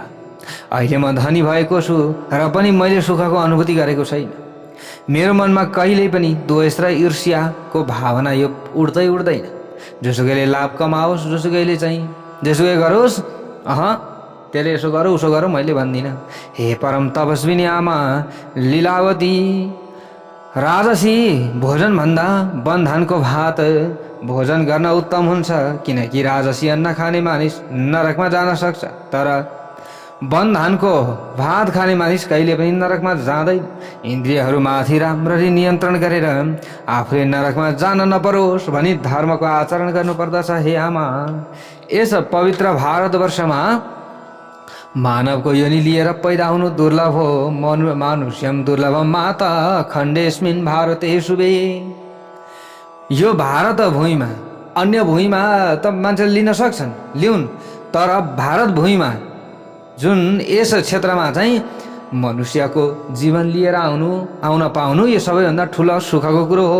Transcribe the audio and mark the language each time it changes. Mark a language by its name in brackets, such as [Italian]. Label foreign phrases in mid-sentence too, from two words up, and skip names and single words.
[Nepali] अहिले म धनी भएको छु र पनि मैले सुखको अनुभूति गरेको छैन। मेरो मनमा कहिल्यै पनि द्वेष र ईर्ष्याको भावना यो उड्दैन। जोसुकैले लाभ कमाओस्, जोसुकैले चाहिँ जेसुकै गरोस्, त्यसले यसो गरौँ उसो गरौँ मैले भन्दिनँ। हे परम तपस्विनी आमा लीलावती राजसी, भोजनभन्दा वनधानको भात भोजन गर्न उत्तम हुन्छ। किनकि राजसी अन्न खाने मानिस नरकमा जान सक्छ, तर वनधानको भात खाने मानिस कहिले पनि नरकमा जाँदैन। इन्द्रियहरूमाथि राम्ररी नियन्त्रण गरेर आफूले नरकमा जान नपरोस् भनी धर्मको आचरण गर्नुपर्दछ। हे आमा, यस पवित्र भारतवर्षमा मानवको योनि लिएर पैदा हुनु दुर्लभ हो। [Sanskrit] मानुष्यम दुर्लभम माता खण्डेस्मिन् भारते शुभे। [Nepali] यो भारत भूमिमा, अन्य भूमिमा त मान्छेले लिन सक्छन्, लिउन्, तर भारत भूमिमा जुन यस क्षेत्रमा चाहिँ मनुष्यको जीवन लिएर आउन पाउनु यो सबैभन्दा ठुलो सुखको कुरो हो।